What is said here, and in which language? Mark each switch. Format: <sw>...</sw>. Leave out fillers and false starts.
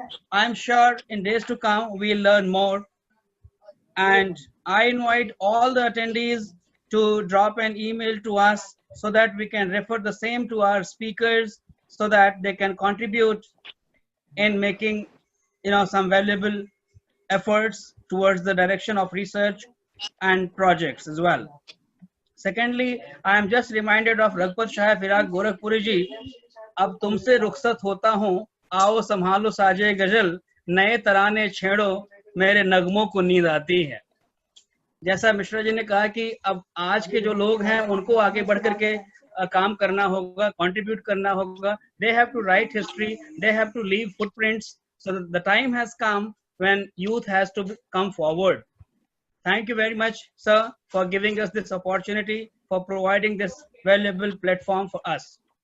<en>I'm sure in days to come we'll learn more, and I invite all the attendees to drop an email to us so that we can refer the same to our speakers so that they can contribute in making some valuable efforts towards the direction of research and projects as well. Secondly, I am just reminded of Raghupat Shah Firaq Gorakhpuri ji.</en> <hi>अब तुमसे रुखसत होता हूँ, आओ संभालो साजे गजल, नए तराने छेड़ो, मेरे नगमों को नींद आती है. जैसा मिश्रा जी ने कहा कि अब आज के जो लोग हैं उनको आगे बढ़ करके काम करना होगा, कंट्रीब्यूट करना होगा.</hi> <en>They have to write history, they have to leave footprints. So the time has come when youth has to come forward. Thank you very much, sir, for giving us this opportunity, for providing this valuable platform for us.</en>